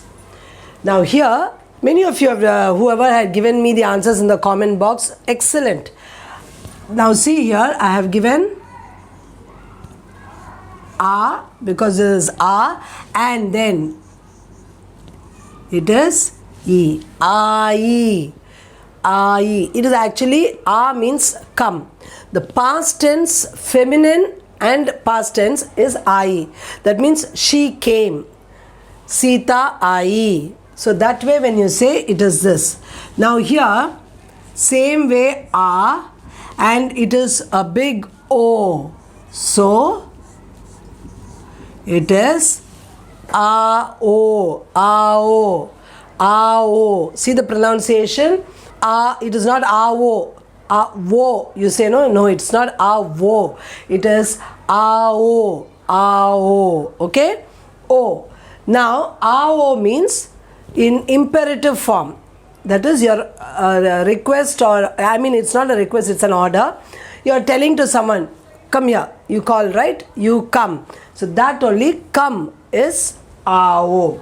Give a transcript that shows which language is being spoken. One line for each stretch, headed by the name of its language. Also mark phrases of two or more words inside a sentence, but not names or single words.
English: Now here, many of you have, whoever had given me the answers in the comment box, excellent. Now see here, I have given A, because this is A, and then it is E. A-E. A-E. It is actually A means come. The past tense, feminine and past tense is ai. That means she came.
Hindi: सीता आई.
English: So that way when you say, it is this. Now here, same way a, and it is a big O. So it is a-o, a-o, a-o. See the pronunciation? It is not a-o. Wo, you say no, it's not wo, it is ao, ao. Okay, o. Now ao means in imperative form. That is your request, or I mean it's not a request, it's an order. You are telling to someone, come here, you call, right? You come. So that only come is ao.